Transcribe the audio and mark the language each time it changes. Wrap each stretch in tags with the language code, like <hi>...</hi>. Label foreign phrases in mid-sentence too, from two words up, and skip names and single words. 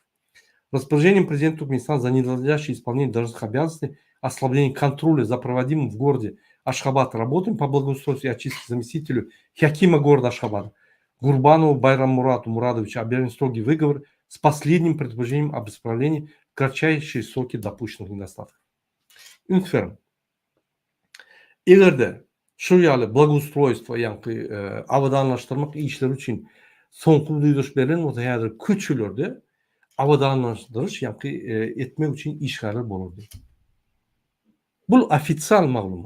<ru>Распоряжением президента Туркменистана за ненадлежащее исполнение должностных обязанностей, ослабление контроля за проводимым в городе Ашхабад работами по благоустройству и очистке заместителю Хакима города Ашхабада Гурбанову Байраммурату Мурадовичу объявлен строгий выговор с последним предупреждением об исправлении в кратчайшие сроки допущенных недостатков.</ru> <tk>Ünferin. Egerde şu ýaly благоустройство ýanky awadanlaşdyrmak işleri üçin soňky duýduş beren bolsa häzir köçülerde awadanlaşdyryş ýanky etmek üçin işgärler bolurdy. Bul ofisial maglumat.</tk>